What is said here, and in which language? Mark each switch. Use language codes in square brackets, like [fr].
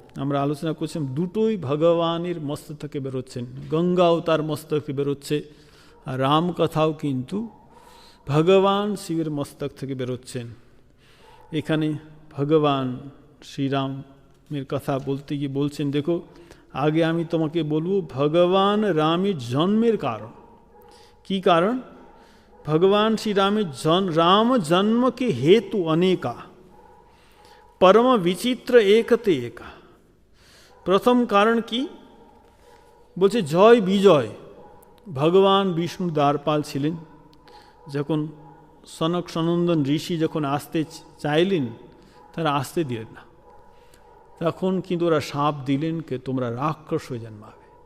[bn] আমরা আলোচনা করছিলাম দুটোই ভগবানের মস্তক থেকে বেরোচ্ছেন, গঙ্গাও তার মস্তক থেকে বেরোচ্ছে, আর রাম কথাও কিন্তু ভগবান শিবের মস্তক থেকে বেরোচ্ছেন। এখানে ভগবান শ্রীরামের কথা বলতে গিয়ে বলছেন দেখো আগে আমি তোমাকে বলবো ভগবান রামের জন্মের কারণ। কি কারণ? ভগবান শ্রীরামের রাম জন্ম [awa] के हेतु अनेका परम विचित्र एकते एका। [bn] প্রথম কারণ কি বলছে জয় বিজয়। ভগবান বিষ্ণু দ্বারপাল ছিলেন, যখন সনক সনন্দন ঋষি যখন আসতে চাইলেন তারা আসতে দিলেন না, তখন কিন্তু ওরা শাপ দিলেন কে তোমরা রাক্ষস হয়ে জন্মাবে।